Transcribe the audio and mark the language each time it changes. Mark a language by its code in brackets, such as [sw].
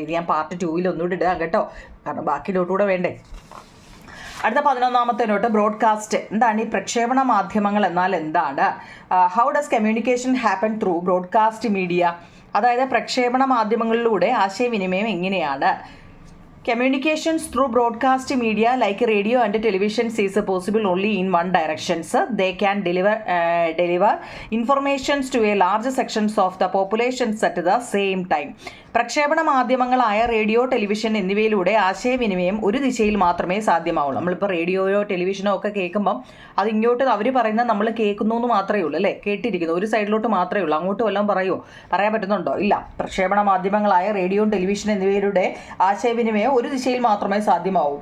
[ml] ഇത് ഞാൻ പാർട്ട് 2 ഒന്നുകൂടി ഇടാം കേട്ടോ, കാരണം ബാക്കി നോട്ടുകൂടെ വേണ്ടേ. അടുത്ത 11ാമത്തെ നോട്ട്, ബ്രോഡ്കാസ്റ്റ്. എന്താണ് ഈ പ്രക്ഷേപണ മാധ്യമങ്ങൾ എന്നാൽ എന്താണ്? [en] How does communication happen through broadcast media? [ml] അതായത് പ്രക്ഷേപണ മാധ്യമങ്ങളിലൂടെ ആശയവിനിമയം എങ്ങനെയാണ്? [en] Communications through broadcast media like radio and television is possible only in one directions. They can deliver informations to a large sections of the populations at the same time. [ml] പ്രക്ഷേപണ മാധ്യമങ്ങളായ radio, television എന്നിവയിലൂടെ ആശയവിനിമയം ഒരു ദിശയിൽ മാത്രമേ സാധ്യമാവുള്ളൂ. നമ്മളിപ്പോൾ റേഡിയോയോ ടെലിവിഷനോ ഒക്കെ കേൾക്കുമ്പം അത് ഇങ്ങോട്ട് അവർ പറയുന്നത് നമ്മൾ കേൾക്കുന്നു എന്ന് മാത്രമേ ഉള്ളൂ അല്ലേ, കേട്ടിരിക്കുന്നു. ഒരു സൈഡിലോട്ട് മാത്രമേ ഉള്ളൂ. അങ്ങോട്ട് വല്ലതും പറയാൻ പറ്റുന്നുണ്ടോ? ഇല്ല. പ്രക്ഷേപണ മാധ്യമങ്ങളായ റേഡിയോ, ടെലിവിഷൻ എന്നിവയിലൂടെ ആശയവിനിമയം ഒരു ദിശയിൽ മാത്രമേ സാധ്യമാവൂ.